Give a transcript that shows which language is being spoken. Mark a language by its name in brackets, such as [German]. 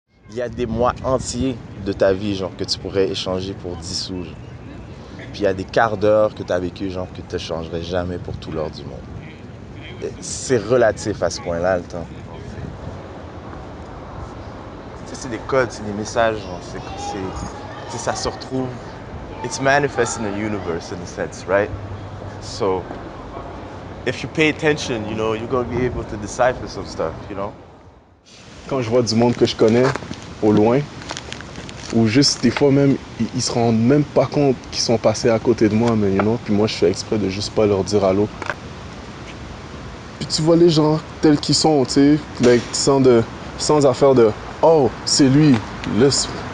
[French] il y a des mois entiers de ta vie, genre, que tu pourrais échanger pour 10 sous, genre. Puis il y a des quarts d'heure que tu as vécu, genre, que tu ne changerais jamais pour tout l'or du monde. Et c'est relatif à ce point-là, le temps. Tu sais, c'est des codes, c'est des messages, genre, ça se retrouve. [English] It's manifest in the universe, in a sense, right? So, if you pay attention, you know, you're going to be able to decipher some stuff, you know? [French] Quand je vois du monde que je connais au loin, ou juste des fois même, ils se rendent même pas compte qu'ils sont passés à côté de moi, mais [English] you know, [French] puis moi je fais exprès de juste pas leur dire allô. Puis tu vois les gens tels qu'ils sont, tu sais, like, sans affaire de oh, c'est lui, laisse.